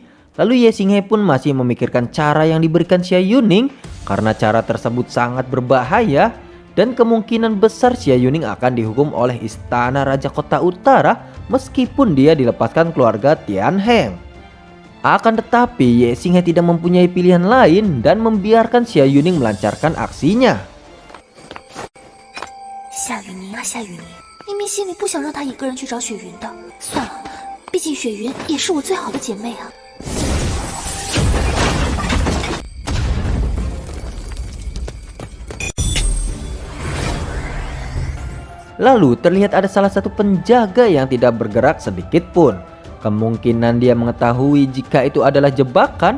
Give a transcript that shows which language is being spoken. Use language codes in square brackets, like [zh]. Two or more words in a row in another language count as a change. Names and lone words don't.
[id] Lalu Ye Xinghe pun masih memikirkan cara yang diberikan Xia Yuning karena cara tersebut sangat berbahaya. Dan kemungkinan besar Xia Yuning akan dihukum oleh istana Raja Kota Utara meskipun dia dilepaskan keluarga Tianheng. Akan tetapi Ye Xinghe tidak mempunyai pilihan lain dan membiarkan Xia Yuning melancarkan aksinya. [zh] 夏雨宁啊，夏雨宁，明明心里不想让他一个人去找雪云的，算了，毕竟雪云也是我最好的姐妹啊。 [id] Lalu terlihat ada salah satu penjaga yang tidak bergerak sedikit pun. Kemungkinan dia mengetahui jika itu adalah jebakan.